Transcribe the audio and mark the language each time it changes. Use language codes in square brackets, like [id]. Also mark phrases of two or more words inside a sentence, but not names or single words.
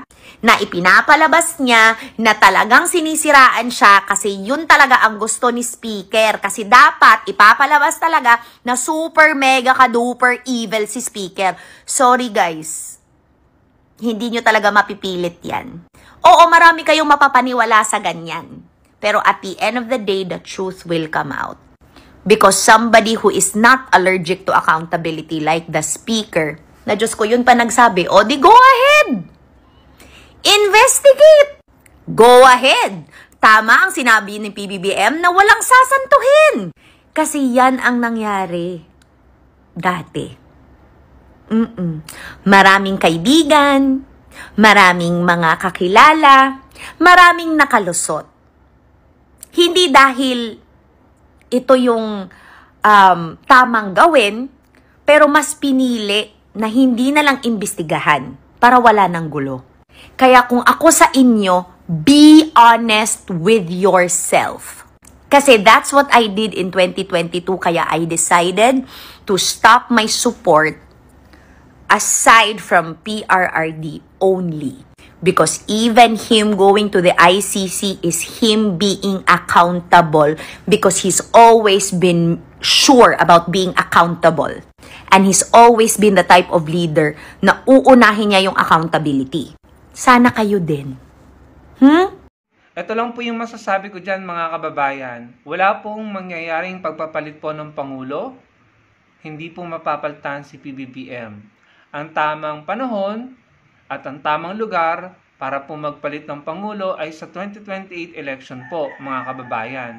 [tl] Na ipinapalabas niya na talagang sinisiraan siya kasi yun talaga ang gusto ni Speaker kasi dapat ipapalabas talaga na super mega ka-duper evil si Speaker. [en] Sorry guys, [tl] hindi nyo talaga mapipilit yan. Oo, marami kayong mapapaniwala sa ganyan. [en] Pero at the end of the day, the truth will come out. Because somebody who is not allergic to accountability like the Speaker, [tl] na Diyos ko, yun pa nagsabi, o di [en] go ahead! Investigate! Go ahead! [tl] Tama ang sinabi ng PBBM na walang sasantuhin. Kasi yan ang nangyari dati. Maraming kaibigan, maraming mga kakilala, maraming nakalusot. Hindi dahil ito yung tamang gawin, pero mas pinili na hindi na lang imbestigahan para wala ng gulo. Kaya kung ako sa inyo, [en] be honest with yourself. Kasi that's what I did in 2022, [tl] kaya I [en] decided to stop my support aside from PRRD only. Because even him going to the ICC is him being accountable because he's always been sure about being accountable. And he's always been the type of leader [tl] na uunahin niya yung [en] accountability. [tl] Sana kayo din. Ito lang po yung masasabi ko dyan mga kababayan. Wala pong mangyayaring pagpapalit po ng Pangulo. Hindi po mapapalitan si PBBM. Ang tamang panahon at ang tamang lugar para po magpalit ng Pangulo ay sa 2028 election po, mga kababayan.